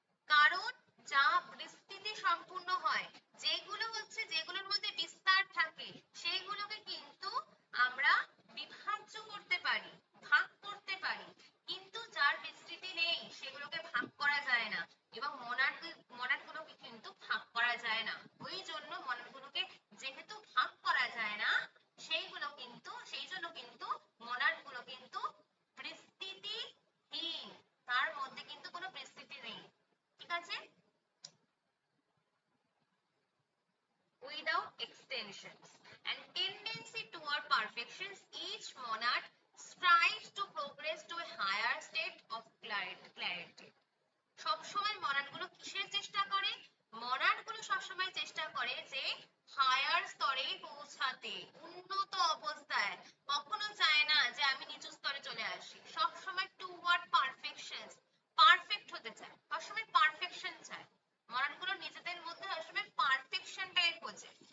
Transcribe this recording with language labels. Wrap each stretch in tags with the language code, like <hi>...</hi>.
<bn>কারণ যা বিস্তৃতি সম্পূর্ণ হয়, যেগুলোর মধ্যে বিস্তার থাকে সেইগুলোকে কিন্তু আমরা বিভাজ্য করতে পারি, ভাগ করতে পারি, কিন্তু যার বিস্তৃতি নেই সেগুলোকে ভাগ করা যায় না, এবং মনাড গুলোকে কিন্তু ভাগ করা যায় না। ওই জন্য মনাড গুলোকে যেহেতু ভাগ করা যায় না সেই জন্য কিন্তু মনাড গুলো কিন্তু বিস্তৃতিহীন, তার মধ্যে কিন্তু কোনো বিস্তৃতি নেই। ঠিক আছে?</bn> <en>without extensions and tendency toward perfection, each monarch strives to progress to a higher state of clarity.</en> <bn>সবসময় মনার্ক গুলো কিসের চেষ্টা করে? মনার্ক গুলো সবসময় চেষ্টা করে যে হায়ার স্তরে পৌঁছাতে, উন্নত অবস্থায়। কখনো চায় না যে আমি নিচু স্তরে চলে আসি, সবসময়</bn> <en>toward perfection,</en> <bn>পারফেক্ট হতে চায়, সবসময় পারফেকশন চায়, মনাডগুলো নিজেদের মধ্যে সবসময় পারফেকশনটাই খোঁজে।</bn>